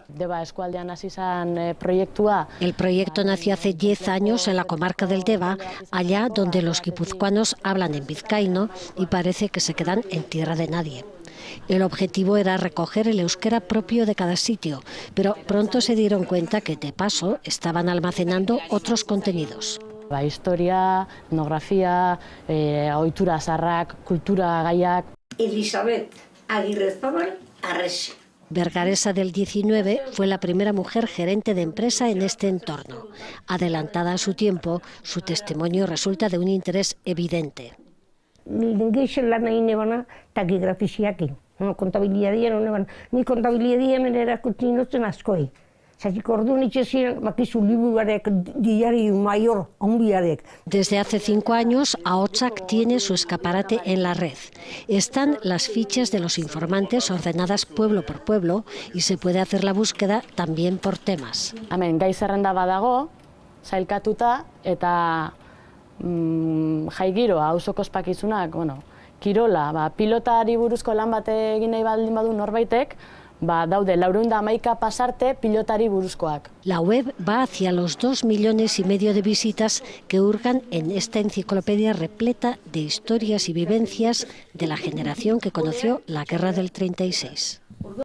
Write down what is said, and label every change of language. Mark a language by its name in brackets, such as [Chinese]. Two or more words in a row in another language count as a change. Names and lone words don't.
[Spanish] El proyecto nació hace 10 años en la comarca del Deba, allá donde los guipuzcoanos hablan en vizcaíno y parece que se quedan en tierra de nadie. El objetivo era recoger el euskera propio de cada sitio, pero pronto se dieron cuenta que de paso estaban almacenando otros contenidos. Historia, etnografía, [Basque] ohitura zaharrak, kultura gaiak. [Spanish] Elizabeth Aguirrezabal Arrese. Bergaresa del 19 fue la primera mujer gerente de empresa en este entorno. Adelantada a su tiempo, su testimonio resulta de un interés evidente. [Basque] Ni kontabilidadea hemen erakusten duten askoi. [Spanish] Desde hace 5 años, Ahotsak tiene su escaparate en la red. Están las fichas de los informantes ordenadas pueblo por pueblo y se puede hacer la búsqueda también por temas. [Basque] Hemen gai zerrenda badago, sailkatuta eta jai giroa, auzoko ospakizunak, kirola, pilotari buruzko lan bat egin nahi baldin badu norbaitek, daude 411 pasarte pilotari buruzkoak. [Spanish] La web va hacia los 2,5 millones de visitas que hurgan en esta enciclopedia repleta de historias y vivencias de la generación que conoció la guerra del 36.